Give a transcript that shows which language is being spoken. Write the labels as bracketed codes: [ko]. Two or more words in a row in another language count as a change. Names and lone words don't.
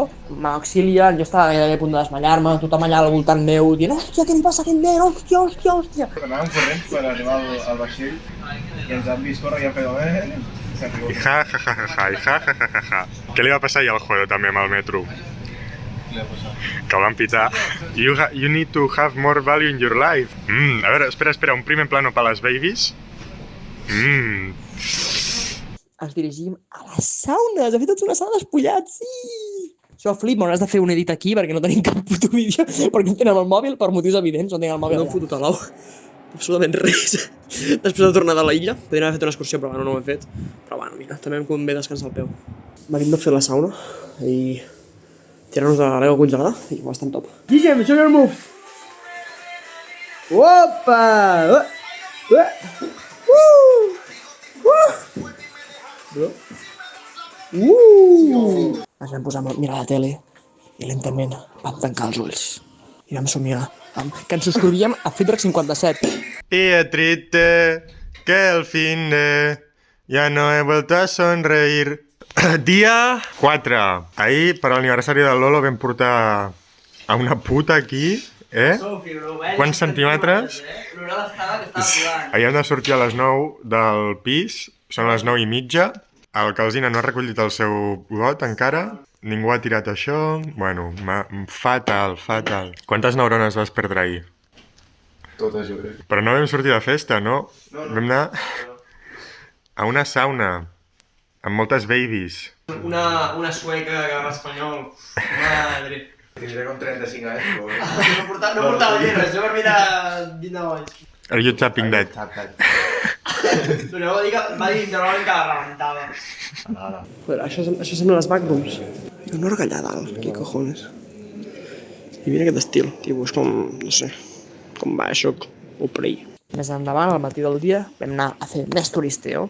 [ca] M'auxilien, jo estava gairebé a punt de desmallar-me, tothom allà al voltant meu dient hòstia, què li passa a aquest nen? Hòstia, hòstia, hòstia. Anàvem corrents per arribar al vaixell i ens han vist córrer i han fet s'ha I ja, ja, ja, ja, ja, i ja, ja, ja, ja. Què li va passar ahir al Juedo també amb el metro? Que el van pitar. [en] You need to have more value in your life. [ca] A veure, espera, un [es] primer plano [ca] per les babies. Ens dirigim a les saunes, ha fet tots una sauna despullats, sí! Això flip, m'hauràs de fer un edit aquí perquè no tenim cap puto vídeo, perquè no tenen el mòbil per motius evidents, no tenen el mòbil. No hem fotut a l'ou, absolutament res. Després de tornar de la illa, podríem haver fet una excursió, però no ho hem fet. Però bueno, mira, també em convé descansar el peu. Venim de fer la sauna i tirar-nos de l'aigua congelada i bastant top. Guillem, [en] show your move! Opa! Bro. [ca] Ens vam posar a mirar la tele i lentament vam tancar els ulls i vam somiar que ens subscrivíem a Feedback 57. [es] Y es triste que el fin de ya no he vuelto a sonreír. [ca] Dia 4. Ahir, per l'aniversari del Lolo, vam portar a una puta aquí, Quants centímetres? Ahir hem de sortir a les 9 del pis, són les 9:30. El Calzina no ha recollit el seu got encara, ningú ha tirat això... Bueno, fatal. Quantes neurones vas perdre ahir? Totes, jo crec. Però no vam sortir de festa, no? Vam anar a una sauna, amb moltes babies. Una sueca que parla espanyol. Madre. Tindré com 35 anys, però... No portava llibres, jo per mi de 29 anys. [en] Are you tapping that? [ca] Però va dir literalment que la rebentava. Joder, això sembla les backrooms. Una orgallà dalt, què cojones. I mira aquest estil, tipus com, no sé, com Bioshock o Prey. Més endavant, al matí del dia, vam anar a fer més turisteo.